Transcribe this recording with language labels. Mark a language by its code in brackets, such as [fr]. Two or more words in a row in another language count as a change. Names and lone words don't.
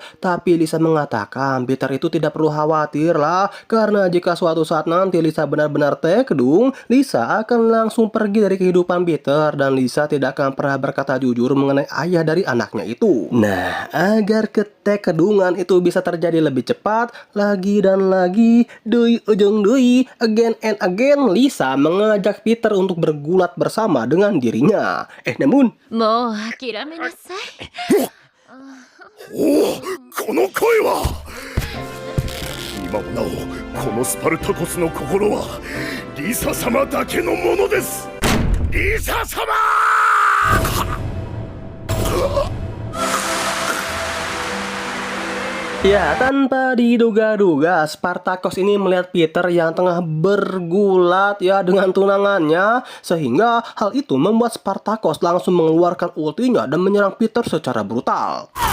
[id] Tapi Lisa mengatakan Peter itu tidak perlu khawatir lah, karena jika suatu saat nanti Lisa benar-benar kedung, Lisa akan langsung pergi dari kehidupan Peter dan Lisa tidak akan pernah berkata jujur mengenai ayah dari anaknya itu. Nah, agar kedungan itu bisa terjadi lebih cepat lagi dan lagi, [su] deui ujung deui, [en] again and again, [id] Lisa mengajak Peter untuk bergulat bersama dengan dirinya. Namun [ja] もう諦めなさい。おお、この声は。今もなおこのスパルタコスの心はリサ様だけのものです。リサ様。 [id] Ya, tanpa diduga-duga Spartakos ini melihat Peter yang tengah bergulat ya dengan tunangannya, sehingga hal itu membuat Spartakos langsung mengeluarkan ultinya dan menyerang Peter secara brutal.